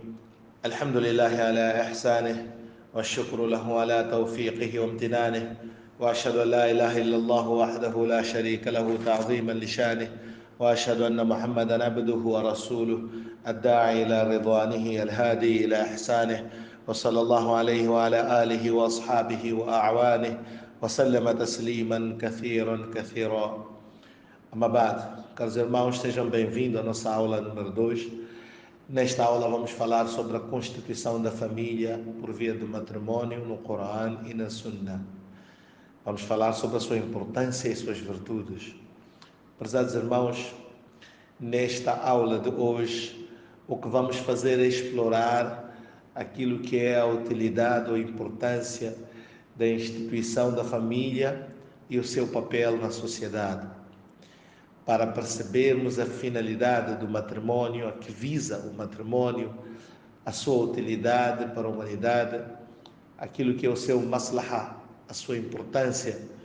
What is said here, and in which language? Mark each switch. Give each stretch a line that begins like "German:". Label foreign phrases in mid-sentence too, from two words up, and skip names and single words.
Arabic: الحمد لله على إحسانه، والشكر له على توفيقه وامتنانه، وأشهد أن لا إله إلا الله وحده لا شريك له تعظيما لشانه، وأشهد أن محمدا عبده ورسوله الداعي إلى رضوانه الهادي إلى إحسانه، وصلى الله عليه وعلى آله وأصحابه وأعوانه وسلم تسليما كثيرا كثيرا. أما بعد,
Portuguese: caros irmãos, sejam bem-vindos à nossa aula número 2. Nesta aula vamos falar sobre a constituição da família por via do matrimônio no Corão e na Sunna. Vamos falar sobre a sua importância e suas virtudes. Prezados irmãos, nesta aula de hoje, o que vamos fazer é explorar aquilo que é a utilidade ou importância da instituição da família e o seu papel na sociedade, para percebermos a finalidade do matrimônio, a que visa o matrimônio, a sua utilidade para a humanidade, aquilo que é o seu maslaha, a sua importância.